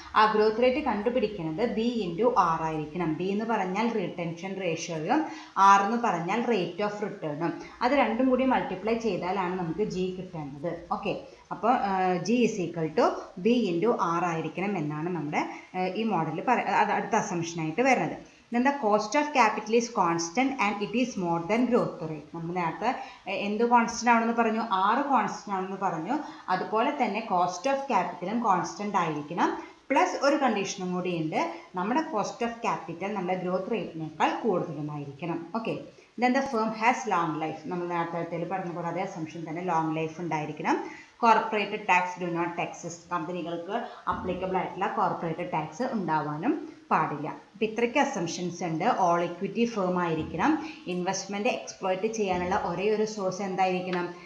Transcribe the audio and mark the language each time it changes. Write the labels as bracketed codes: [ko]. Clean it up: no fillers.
[ml] ആ growth rate കണ്ടുപിടിക്കുന്നത് B into R ആയിരിക്കണം. B എന്ന് പറഞ്ഞാൽ റിട്ടൻഷൻ റേഷ്യോയും R എന്ന് പറഞ്ഞാൽ റേറ്റ് ഓഫ് റിട്ടേണും. അത് രണ്ടും കൂടി മൾട്ടിപ്ലൈ ചെയ്താലാണ് നമുക്ക് G കിട്ടേണ്ടത്. ഓക്കെ, അപ്പോൾ G is equal to B into R ആയിരിക്കണം എന്നാണ് നമ്മുടെ ഈ മോഡലിൽ അടുത്ത അസംഷനായിട്ട് വരുന്നത്. [en] then the cost of capital is constant and it is more than growth rate. [ml] നമ്മൾ നേരത്തെ എന്ത് കോൺസ്റ്റൻ്റ് ആണെന്ന് പറഞ്ഞു? R കോൺസ്റ്റൻ്റ് ആണെന്ന് പറഞ്ഞു. അതുപോലെ തന്നെ കോസ്റ്റ് ഓഫ് ക്യാപിറ്റലും കോൺസ്റ്റൻ്റ് ആയിരിക്കണം. പ്ലസ് ഒരു കണ്ടീഷനും കൂടിയുണ്ട്, നമ്മുടെ കോസ്റ്റ് ഓഫ് ക്യാപിറ്റൽ നമ്മുടെ growth റേറ്റിനേക്കാൾ കൂടുതലുമായിരിക്കണം. [en] Okay, then the firm has long life. [ml] നമ്മൾ നേരത്തെ പറഞ്ഞ പോലെ അതേ അസംഷൻ തന്നെ ലോങ് ലൈഫ് ഉണ്ടായിരിക്കണം. [en] Corporate tax do not exist. [ml] കമ്പനികൾക്ക് അപ്ലിക്കബിൾ ആയിട്ടുള്ള കോർപ്പറേറ്റ് ടാക്സ് ഉണ്ടാവാനും പാടില്ല. അപ്പോൾ ഇത്രയ്ക്ക് അസംഷൻസ് ഉണ്ട്. ഓൾ ഇക്വിറ്റി ഫേം ആയിരിക്കണം. ഇൻവെസ്റ്റ്മെൻറ്റ് എക്സ്പ്ലോയിറ്റ് ചെയ്യാനുള്ള ഒരേ ഒരു സോഴ്സ് എന്തായിരിക്കണം?